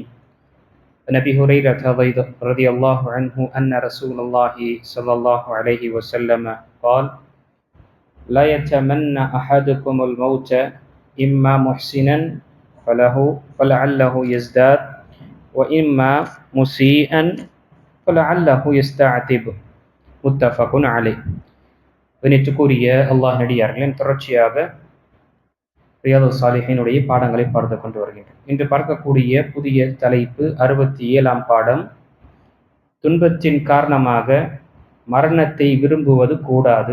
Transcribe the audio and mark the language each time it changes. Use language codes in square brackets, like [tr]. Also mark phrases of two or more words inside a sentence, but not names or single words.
[ar] عن أبي هريرة رضي الله عنه أن رسول الله صلى الله عليه وسلم قال: لا يتمنى أحدكم الموت إما محسنا فلعله يزداد وإما مسيئا فلعله يستعتب. متفق عليه. [ta] கணித்துக்குரிய அல்லாஹ் நடிகார்களின் தொடர்ச்சியாக ரியாது சாலிஹினுடைய பாடங்களை பார்த்து கொண்டு வருகின்றோம். இன்று பார்க்கக்கூடிய புதிய தலைப்பு 67ஆம் பாடம். துன்பத்தின் காரணமாக மரணத்தை விரும்புவது கூடாது.